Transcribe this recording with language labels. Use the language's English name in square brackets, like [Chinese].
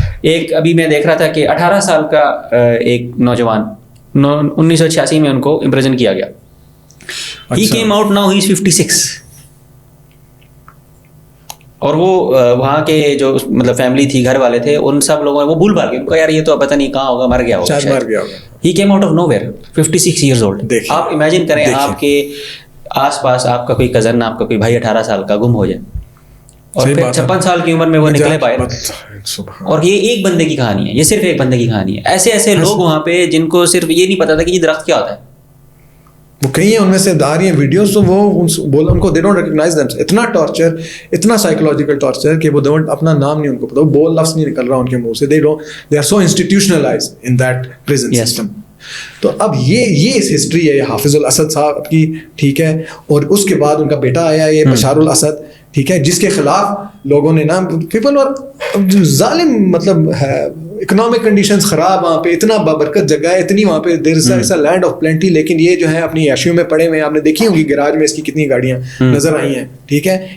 [Urdu] ایک ابھی میں دیکھ رہا تھا کہ 18 سال کا ایک نوجوان 1986 میں ان کو امپریزن کیا گیا. [English] He came out now he is 56. [Urdu] اور وہ وہاں کے جو مطلب فیملی تھی, گھر والے تھے, ان سب لوگوں نے وہ بھول بھال گئے, ان کو یار یہ تو پتہ نہیں کہاں ہوگا, مر گیا ہوگا. [English] He came out of nowhere 56 years old. [Urdu] آپ امیجن کریں آپ کے آس پاس آپ کا کوئی کزن, آپ کا کوئی بھائی 18 سال کا گم ہو جائے اور پھر 56 سال کی عمر میں وہ نکلے پائے. اور یہ ایک بندے کی کہانی ہے, یہ صرف ایک بندے کی کہانی ہے. ایسے ایسے لوگ وہاں پہ جن کو صرف یہ نہیں پتا تھا کہ یہ درخت کیا ہوتا ہے. وہ کئی ہیں ان میں سے آ رہی ہیں ویڈیوز, تو وہ ان کو [English] They don't recognise them. [Urdu] اتنا ٹارچر, اتنا سائیکولوجیکل ٹارچر کہ وہ اپنا نام نہیں ان کو پتا, وہ بول لفظ نہیں نکل رہا ان کے منہ سے. [English] They are so institutionalised in that prison system. [Urdu] تو اب یہ اس ہسٹری ہے حافظ الاسد صاحب کی, ٹھیک ہے. اور اس کے بعد ان کا بیٹا آیا یہ بشار الاسد, ٹھیک ہے, جس کے خلاف لوگوں نے نا پیپل, اور ظالم مطلب ہے, اکنامک کنڈیشنز خراب وہاں پہ, اتنا بابرکت جگہ ہے, اتنی وہاں پہ [English] there is a land of plenty, [Urdu] لیکن یہ جو ہے اپنی عیشیوں میں پڑے ہوئے ہیں. آپ نے دیکھی ہوگی گراج میں اس کی کتنی گاڑیاں نظر آئی ہیں, ٹھیک ہے.